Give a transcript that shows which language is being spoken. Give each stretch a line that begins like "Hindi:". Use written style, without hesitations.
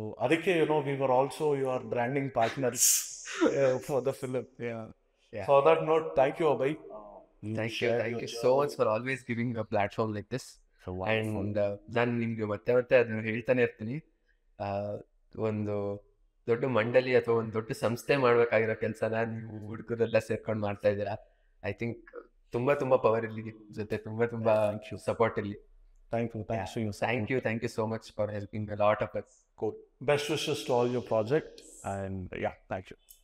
Kannada: ಅದಕ್ಕೆ
English: We were also your branding partners for the film. So that note, thank you Abhay. Thank you so much for always giving a platform like this.
Kannada: And ನಾನು ನಿಮ್ಗೆ ಮತ್ತೆ ಅದನ್ನ ಹೇಳ್ತಾನೆ ಇರ್ತೀನಿ, ಒಂದು ದೊಡ್ಡ ಮಂಡಳಿ ಅಥವಾ ಒಂದು ದೊಡ್ಡ ಸಂಸ್ಥೆ ಮಾಡ್ಬೇಕಾಗಿರೋ ಕೆಲಸನ ನೀವು ಹುಡುಗರೆಲ್ಲ ಸೇರ್ಕೊಂಡು ಮಾಡ್ತಾ ಇದ್ದೀರಾ.
English: I think
Kannada: ತುಂಬಾ ಪವರ್ ಇರಲಿ ಜೊತೆ, ತುಂಬಾ ಸಪೋರ್ಟ್ ಇರಲಿ.
English: Thank you so much for helping a lot of us. Cool. Best wishes to all your project, and yeah, thank you.